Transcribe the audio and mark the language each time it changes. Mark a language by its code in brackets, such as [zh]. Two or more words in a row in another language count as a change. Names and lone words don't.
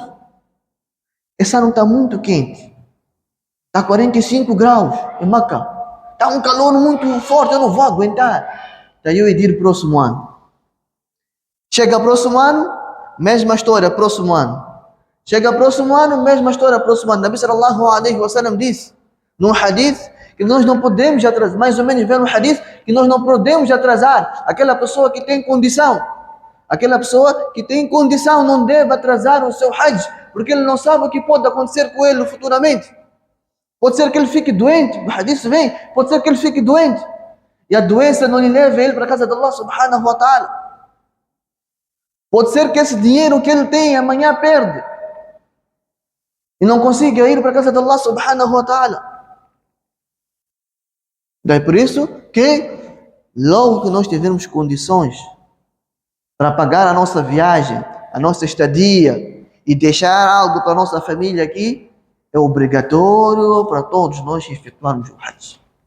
[pt] Esse ano está muito quente. Está 45 graus em Meca. Está um calor muito forte, eu não vou aguentar. Então eu hei de ir próximo ano. Chega próximo ano, mesma história, próximo ano. Chega próximo ano, mesma história, próximo ano. [ar] نبي صلى الله عليه وسلم [pt] disse, num hadith, que nós não podemos atrasar, mais ou menos ver no hadith, que nós não podemos atrasar aquela pessoa que tem condição. Aquela pessoa que tem condição não deve atrasar o seu Hajj, porque ele não sabe o que pode acontecer com ele futuramente. Pode ser que ele fique doente, o hadith vem, pode ser que ele fique doente, e a doença não lhe leve ele para a casa de [ar] الله سبحانه وتعالى. [pt] Pode ser que esse dinheiro que ele tem amanhã perde, e não consiga ir para a casa de [ar] الله سبحانه وتعالى. [pt] É por isso que logo que nós tivermos condições para pagar a nossa viagem, a nossa estadia e deixar algo para a nossa família aqui, é obrigatório para todos nós efetuarmos o Hajj.